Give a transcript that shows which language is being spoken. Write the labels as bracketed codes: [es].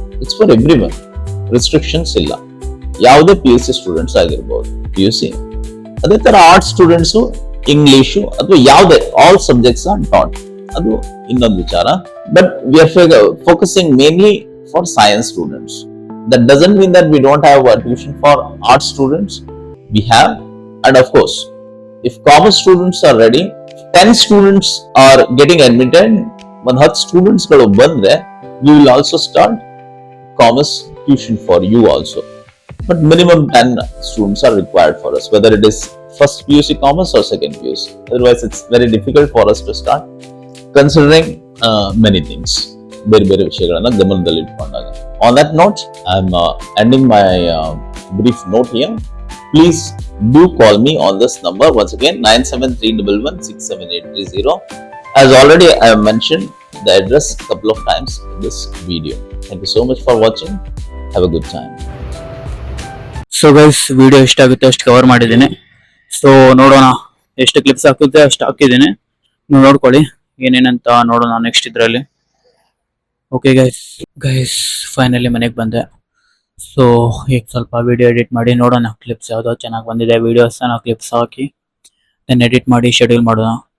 [en] it's for everyone, [kn] restrictions ಇಲ್ಲ. ಯಾವುದೇ PUC students ಆಗಿರ್ಬೋದು, PUC ಅದೇ ತರ ಆರ್ಟ್ಸ್ ಸ್ಟೂಡೆಂಟ್ಸು, ಇಂಗ್ಲಿಷು ಅಥವಾ ಯಾವುದೇ, [en] All subjects are taught. [kn] ಅದು ಇನ್ನೊಂದು ವಿಚಾರ. [en] But we are focusing mainly for science students. That doesn't mean that we don't have a tuition for art students. We have, and of course, if commerce students are ready, 10 students are getting admitted. 10 students [kn] ಗಳು ಬಂದ್ರೆ, [en] we will also start commerce tuition for you also. But minimum 10 students are required for us, whether it is first PUC commerce or second PUC. Otherwise, it's very difficult for us to start. Considering many things, [kn] ಬೇರೆ ಬೇರೆ ವಿಷಯಗಳನ್ನ ಗಮನದಲ್ಲಿ ಇಟ್ಕೊಂಡಾಗ. [en] On that note I am ending my brief note here. Please do call me on this number once again, 9731167830. As already I have mentioned the address a couple of times in this video. Thank you so much for watching. Have a good time. [kn] So guys, video ಎಷ್ಟಾಗುತ್ತೆ ಅಷ್ಟು cover ಮಾಡಿದ್ದೀನಿ. So ನೋಡೋಣ, ಎಷ್ಟು clips ಹಾಕುತ್ತೆ ಅಷ್ಟು ಹಾಕಿದ್ದೀನಿ. ನೀವು ನೋಡ್ಕೊಳ್ಳಿ ಏನೇನಂತ ನೋಡೋಣ ನೆಕ್ಸ್ಟ್ ಇದರಲ್ಲಿ. ಓಕೆ ಗೈಸ್ ಫೈನಲಿ ಮನೆಗೆ ಬಂದೆ. ಸೊ ಈಗ ಸ್ವಲ್ಪ ವಿಡಿಯೋ ಎಡಿಟ್ ಮಾಡಿ ನೋಡೋಣ ಕ್ಲಿಪ್ಸ್ ಯಾವುದೋ ಚೆನ್ನಾಗಿ ಬಂದಿದೆ ವಿಡಿಯೋಸ್ನ ಕ್ಲಿಪ್ಸ್ ಹಾಕಿ ದೆನ್ ಎಡಿಟ್ ಮಾಡಿ ಶೆಡ್ಯೂಲ್ ಮಾಡೋಣ.